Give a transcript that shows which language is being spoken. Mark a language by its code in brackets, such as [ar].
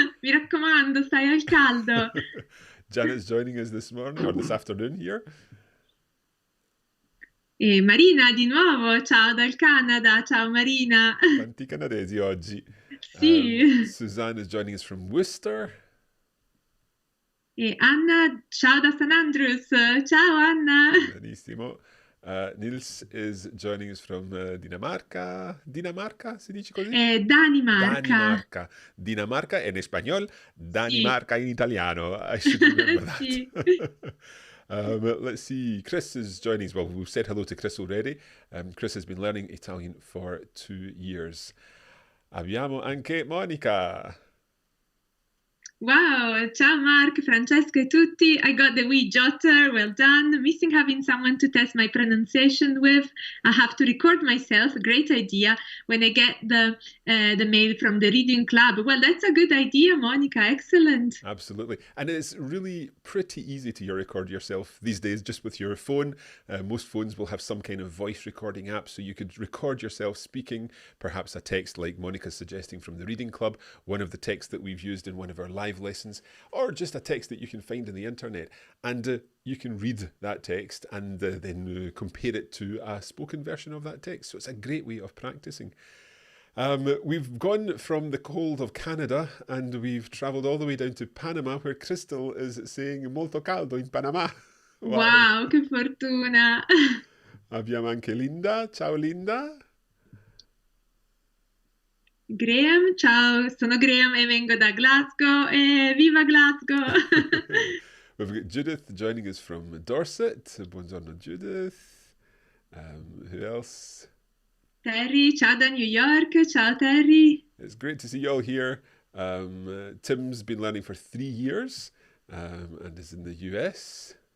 [it] Mi raccomando, stai al caldo. [en] Janet's joining us this morning or this afternoon here. [it] E Marina, di nuovo, ciao dal Canada. Ciao Marina. Tanti canadesi oggi. Sì. [en] Suzanne is joining us from Worcester. [it] E Anna, ciao da St. Andrews. Ciao Anna. Benissimo. [en] Nils is joining us from Dinamarca. [it] Dinamarca, si dice così? Danimarca. Danimarca. Dinamarca in espagnol, Danimarca Sì. in italiano. [en] I should remember that. [it] Sì. [en] Let's see. Chris is joining us. Well, we've said hello to Chris already. Chris has been learning Italian for 2 years. [it] Abbiamo anche Monica. Wow, ciao Mark, Francesca e tutti. [en] I got the wee jotter, well done. Missing having someone to test my pronunciation with. I have to record myself, great idea, when I get the mail from the reading club. Well, that's a good idea, Monica, excellent. Absolutely. And it's really pretty easy to record yourself these days just with your phone. Most phones will have some kind of voice recording app, so you could record yourself speaking, perhaps a text like Monica's suggesting from the Reading Club, one of the texts that we've used in one of our live lessons, or just a text that you can find on the internet. And you can read that text and then compare it to a spoken version of that text. So it's a great way of practicing. We've gone from the cold of Canada and we've travelled all the way down to Panama, where Crystal is saying [it] molto caldo in Panama. Wow, che fortuna! Abbiamo anche Linda. Ciao Linda. Graham, ciao, sono Graham e vengo da Glasgow e viva Glasgow! [en] We've got Judith joining us from Dorset. Buongiorno Judith. Who else? [it] Terry, ciao da New York, ciao Terry. [en] It's great to see you all here. Tim's been learning for 3 years and is in the US.